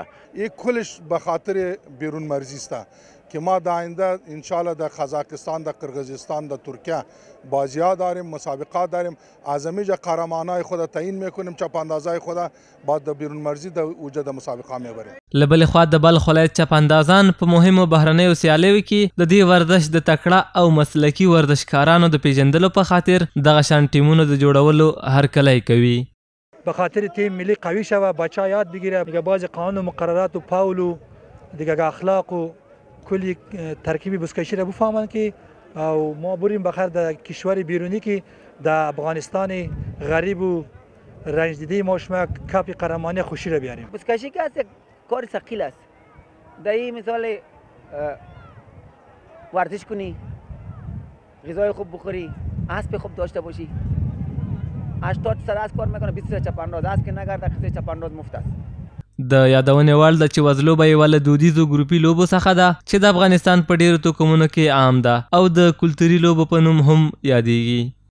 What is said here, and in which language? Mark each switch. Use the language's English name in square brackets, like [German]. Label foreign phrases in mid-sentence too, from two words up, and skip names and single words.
[Persian] این کلش به خاطر بیرون مرزی است که ما در آینده انشالله در قزاقستان، در قرقیزستان، در ترکیه بازی‌ها داریم، مسابقات داریم. از اینجا قهرمانای خود تعیین میکنیم، چپاندازای خود بعد در بیرون مرزی در وجود مسابقه میبریم. [Pashto] له بلې خوا د بلخ ولایت چپاندازان په مهمو بهرنیو سیالیو کې د دې ورزش د تکړه او مسلکي ورزشکارانو د پیژندلو په خاطر دغه شان ټیمونو د جوړولو هرکلی کوي. [Persian] به خاطر تیم ملی قوی شوه، بچه‌ها یاد بگیره دیگه بعضی قانون و مقررات و پاول و دیگه اخلاق و کلی ترکیبی بزکشی را بفهمن که او ما بریم بخیر در کشور بیرونی که در افغانستان غریب و رنج دیده ما شما کاپی قهرمانی خوشی را بیاریم. بزکشی که است کار ثقیل است. در این مثال ورزش کنی، غذای خوب بخوری، اسب خوب داشته باشی. 80 سر اسب کار میکنه، 20 سر چپانداز است که نگرده خسته چپانداز مفت است. [Pashto] د یادونې وړ ده چې وزلوبه یوه له دودیزو ګروپي لوبو څخه ده چې د افغانستان په ډېرو توکمونو کې عام ده او د کلتوري لوبو په نوم هم یادیږي.